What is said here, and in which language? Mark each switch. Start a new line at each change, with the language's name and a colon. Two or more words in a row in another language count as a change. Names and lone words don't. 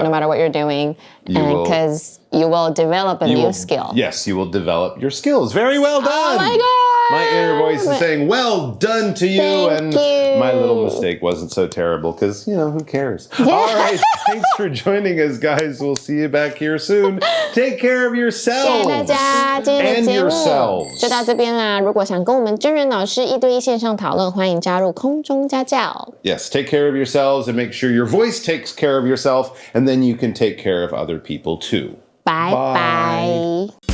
English: no matter what you're doing. Because you will develop a new skill. Yes, you will develop your skills. Very well done. Oh my God. My inner voice is saying, well done to you. Thank and you. My little mistake wasn't so terrible because, who cares? Yeah. All right. Thanks for joining us, guys. We'll see you back here soon. Take care of
Chinese: 谢
English: yourselves
Chinese: 谢大家，今天
English: and
Chinese: 的节目
English: yourselves.
Chinese: 就到这边啦。如果想跟我们真人老師一對一線上討論，歡迎加入空中家教。
English: Yes, take care of yourselves and make sure your voice takes care of yourself, and then you can take care of other people too. Bye bye.